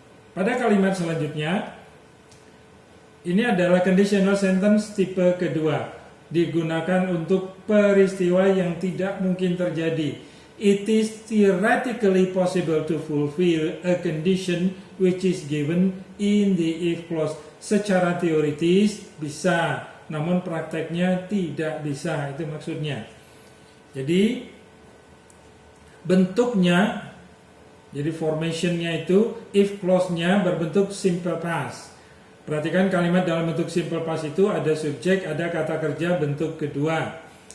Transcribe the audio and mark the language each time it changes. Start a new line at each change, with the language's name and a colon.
Indonesian: Pada kalimat selanjutnya, ini adalah conditional sentence tipe kedua, digunakan untuk peristiwa yang tidak mungkin terjadi.
English: It is theoretically possible to fulfill a condition which is given in the if clause.
Indonesian: Secara teoritis bisa, namun prakteknya tidak bisa, itu maksudnya. Jadi bentuknya, jadi formationnya itu if clause-nya berbentuk simple past. Perhatikan kalimat dalam bentuk simple past itu ada subjek, ada kata kerja bentuk kedua.